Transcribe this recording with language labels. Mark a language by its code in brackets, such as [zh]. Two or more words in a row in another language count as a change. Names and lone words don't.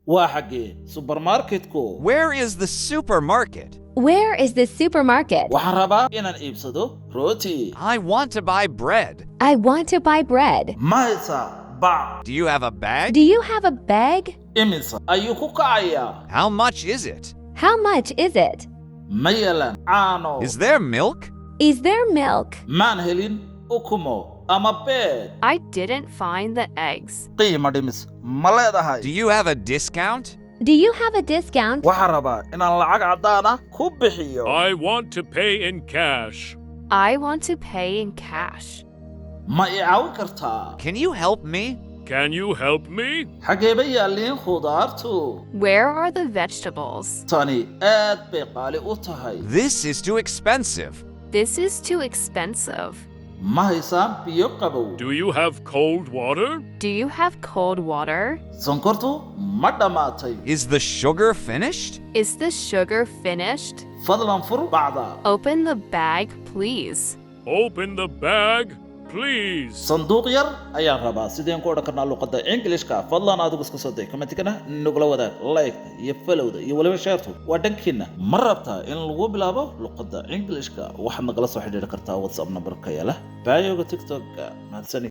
[so] waa xagee supermarketku? [en] Where is the supermarket? Where is the supermarket? [so] Waxaan rabaa inaan iibsado rooti. [en] I want to buy bread. I want to buy bread. [so] Ma haysaa bac? [en] Do you have a bag? Do you have a bag? [so] Imise ayuu ku kacayaa? [en] How much is it? How much is it? [so] Ma yeelan caano? [en] Is there milk? Is there milk? [so] Maan helin ukumo ama beed. [en] I didn't find the eggs. [so] Qiimo dhimis ma leedahay? [en] Do you have a discount? Do you have a discount? [so] Waxaan rabaa inaan lacag caddaan ah ku bixiyo. [en] I want to pay in cash. I want to pay in cash. [so] Ma i caawin kartaa? [en] Can you help me? Can you help me? [so] Xagee bay yaalliin khudaartu? [en] Where are the vegetables? [so] Tani aad bay qaali u tahay. [en] This is too expensive. This is too expensive. [so] Ma haysaan biyo qabow? [en] Do you have cold water? Do you have cold water? [so] Sonkortu ma dhammaatay? [en] Is the sugar finished? Is the sugar finished? [so] Fadlan fur bacda. [en] Open the bag, please. Open the bag, please. [so] Sanduuq yar ayaan rabaa sideen ku odhan karnaa luqadda Englishka. Fadlan adigu iska soo day commentkana nagula wadaag like iyo followda iyo waliba share-tu waa dhankiina. Ma rabtaa in lagu bilaabo luqadda Englishka? Waxaad nagala soo xiriiri kartaa WhatsApp number-ka yaala. Baayoga TikTok-ka. Mahadsanid.